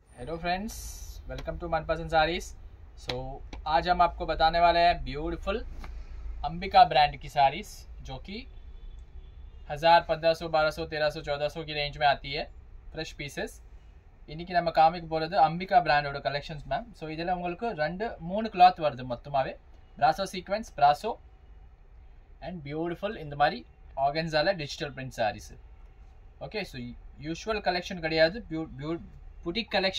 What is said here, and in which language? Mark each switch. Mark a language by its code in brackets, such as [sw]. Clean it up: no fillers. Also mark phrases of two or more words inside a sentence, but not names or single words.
[en] Hello friends, welcome to [hi] मनपसंद साड़ीज। सो आज हम आपको बताने वाले हैं ब्यूटीफुल अंबिका ब्रांड की साड़ीज जो कि 1000, 1500, 1200, 1300, 1400 की रेंज में आती है। [en] fresh pieces [ta] இன்னைக்கு நம்ம காமிக்க போகிறது அம்பிகா பிராண்டோட [en] collections ma'am. [ta] ஸோ இதில் உங்களுக்கு 2-3 கிளாத் வருது மொத்தமாகவே. [en] Brasso sequence, Brasso and beautiful [ta] இந்த மாதிரி ஆர்கன்ஸால [en] digital print sarees. [ta] ஓகே, ஸோ [en] usual collection [ta] கிடையாது, [en] boutique collection.